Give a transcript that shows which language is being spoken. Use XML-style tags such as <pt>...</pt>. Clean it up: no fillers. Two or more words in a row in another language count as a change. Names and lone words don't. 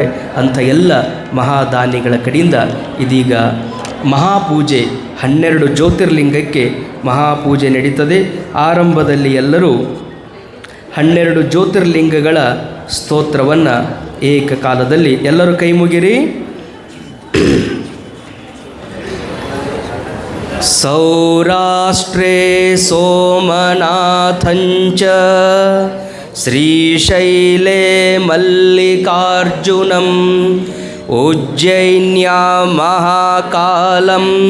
<kn>ಅಂಥ ಎಲ್ಲ ಮಹಾದಾನಿಗಳ ಕಡೆಯಿಂದ ಇದೀಗ ಮಹಾಪೂಜೆ 12 ಜ್ಯೋತಿರ್ಲಿಂಗಕ್ಕೆ ಮಹಾಪೂಜೆ ನಡೀತದೆ. ಆರಂಭದಲ್ಲಿ ಎಲ್ಲರೂ 12 ಜ್ಯೋತಿರ್ಲಿಂಗಗಳ ಸ್ತೋತ್ರವನ್ನು ಏಕಕಾಲದಲ್ಲಿ ಎಲ್ಲರೂ ಕೈ ಮುಗಿರಿ.</kn> <sa>ಸೌರಾಷ್ಟ್ರೇ ಸೋಮನಾಥಂಚ ಶ್ರೀಶೈಲೇ ಮಲ್ಲಿಕಾರ್ಜುನಂ ಉಜ್ಜೈನ್ಯಾ ಮಹಾಕಾಲಂ</sa>